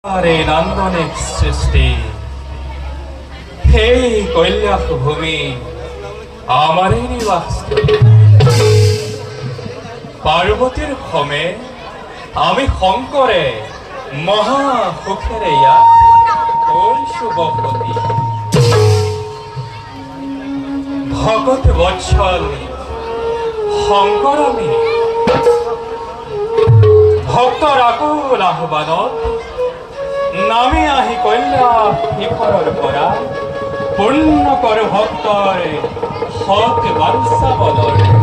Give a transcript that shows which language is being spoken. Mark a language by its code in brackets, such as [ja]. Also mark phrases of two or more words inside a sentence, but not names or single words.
[bn] আরে নন্দনিক সৃষ্টি হে কৈলাস ভূমি আমারই নিবাস পার্বতীর ক্ষমে আমি শঙ্করে মহা সুখের ইয়া ওই শুভপতি [as] ভগত বৎসল শঙ্কর আমি ভক্তৰ আকুল আহ্বানত নামি আহি কৈলাস শিখৰৰ পৰা পূৰ্ণ কৰ ভক্তৰ সৎ বাঞ্ছা বলৰ